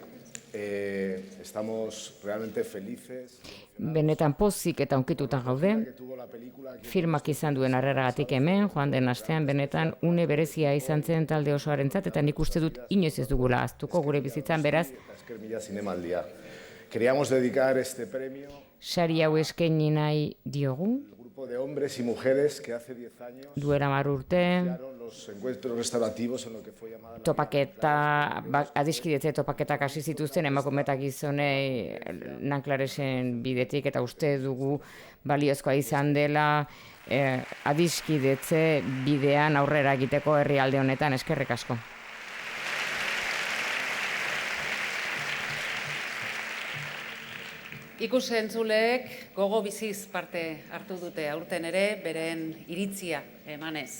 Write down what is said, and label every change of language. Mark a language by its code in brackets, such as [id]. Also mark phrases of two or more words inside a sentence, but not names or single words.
[es] Estamos realmente felices. [eu] Benetan pozik eta onkituta gaude. Filmak izan duen harreragatik hemen, joan den astean benetan une berezia izan zen talde osoarentzat eta nik uste dut inoiz ez dugula ahaztuko gure bizitzan, beraz. Esker mila zinemaldia. [es] Queríamos dedicar este premio. [eu] Sari hau eskaini nahi diogu. [es] De hombres y mujeres que hace 10 años [eu] duela 10 urte [es] los encuentros restaurativos en lo que fue llamada [eu] topaketa, adiskidetze topaketak hasi zituzten emakume eta gizonei Nanklaresen bidetik eta uste dugu baliozkoa izan dela adiskidetze bidean aurrera egiteko herrialde honetan. Eskerrik asko. Ikus-entzuleek gogo biziz parte hartu dute aurten ere beren iritzia emanez.